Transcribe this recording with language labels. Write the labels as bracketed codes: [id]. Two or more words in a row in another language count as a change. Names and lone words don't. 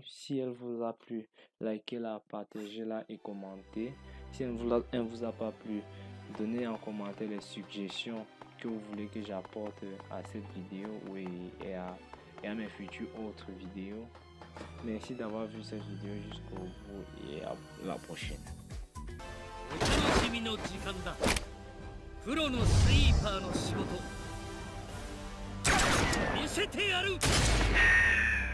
[fr] Si elle vous a plu, likez-la, partagez-la et commentez. Si elle ne vous a pas plu, donnez en commentaire les suggestions que vous voulez que j'apporte à cette vidéo et à mes futures autres vidéos. Merci d'avoir vu cette vidéo jusqu'au bout et à la prochaine. [ja] お楽しみの時間だ。プロのスイーパーの仕事見せてやる。